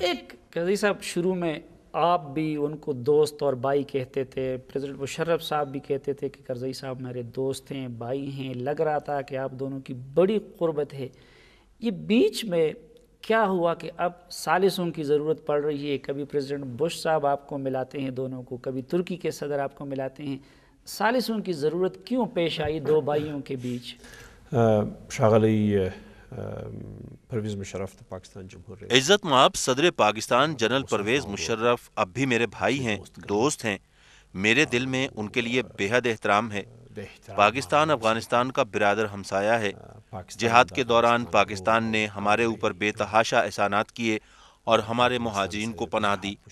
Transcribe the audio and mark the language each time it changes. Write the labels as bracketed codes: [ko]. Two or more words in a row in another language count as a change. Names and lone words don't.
[ur] ایک قاضی صاحب، شروع میں آپ بھی ان کو دوست اور بھائی کہتے تھے، پریزیڈنٹ مشرف صاحب بھی کہتے تھے کہ کرزئی صاحب میرے دوست ہیں، بھائی ہیں، لگ رہا تھا کہ آپ دونوں کی بڑی قربت ہے۔ یہ بیچ میں کیا ہوا کہ اب ثالثوں کی ضرورت پڑ رہی ہے؟ کبھی پریزیڈنٹ بش صاحب آپ کو ملاتے ہیں دونوں کو، کبھی ترکی کے صدر آپ کو ملاتے ہیں، ثالثوں کی ضرورت کیوں پیش آئی دو بھائیوں کے بیچ؟ [ps] ښاغلی پرویز مشرف د پاکستان جمهور رئیس، [ur] عزت مآب صدر پاکستان جنرل پرویز مشرف اب بھی میرے بھائی ہیں، دوست ہیں۔ میرے دل میں ان کے لیے بے حد احترام ہے۔ پاکستان افغانستان کا برادر ہمسایہ ہے۔ جہاد کے دوران پاکستان نے ہمارے اوپر بے تحاشا احسانات کیے اور ہمارے مہاجرین کو پناہ دی۔